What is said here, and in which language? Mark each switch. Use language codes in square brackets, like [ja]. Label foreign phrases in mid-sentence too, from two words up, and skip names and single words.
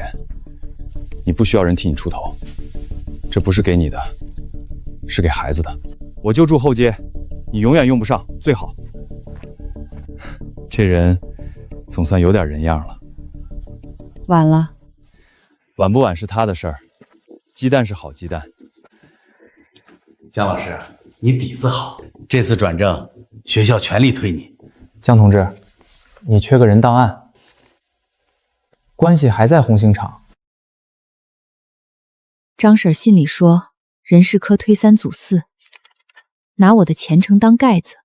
[zh] 你不需要人替你出头，这不是給你的，是給孩子的。我就住後街，你永遠用不上，最好。這人總算有點人樣了。晚了。晚不晚是他的事兒，雞蛋是好雞蛋。姜老師，你底子好，這次轉正，學校全力推你。姜同志，你缺個人檔案，關係還在紅星廠。張嬸信裡說，人事科推3阻4，拿我的前程當蓋子。